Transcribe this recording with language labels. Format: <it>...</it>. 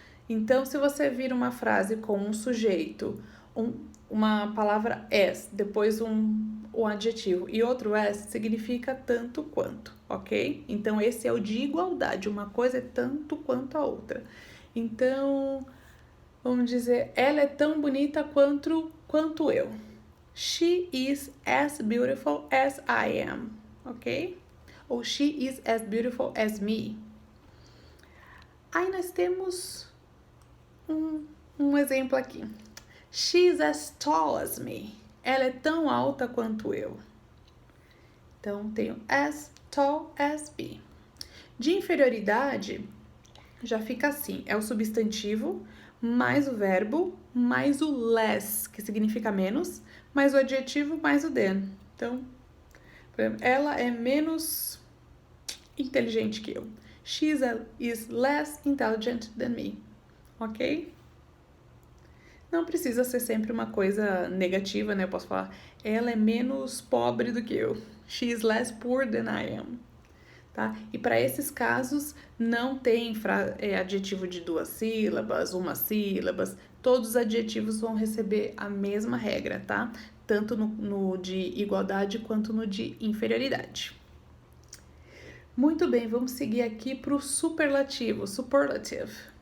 <pt>Então, se você vir uma frase com um sujeito, uma palavra as, depois um adjetivo e outro as, significa tanto quanto, ok? Então, esse é o de igualdade, uma coisa é tanto quanto a outra. Então, vamos dizer, ela é tão bonita quanto eu.</pt> <en>She is as beautiful as I am, ok? Ou she is as beautiful as me.</en> <pt>Aí nós temos um exemplo aqui.</pt> <en>She's as tall as me.</en> <pt>Ela é tão alta quanto eu. Então, tenho</pt> <en>as tall as me.</en> <pt>De inferioridade, já fica assim. É o substantivo, mais o verbo, mais o less, que significa menos, mais o adjetivo, mais o than. Então, por exemplo, ela é menos inteligente que eu.</pt> <en>She is less intelligent than me. Ok?</en> <pt>Não precisa ser sempre uma coisa negativa, né? Eu posso falar, ela é menos pobre do que eu.</pt> <en>She is less poor than I am.</en> <pt>Tá? E para esses casos, não tem adjetivo de 2 sílabas, 1 sílabas. Todos os adjetivos vão receber a mesma regra, tá? Tanto no de igualdade quanto no de inferioridade. Muito bem, vamos seguir aqui para o superlativo, superlative.</pt>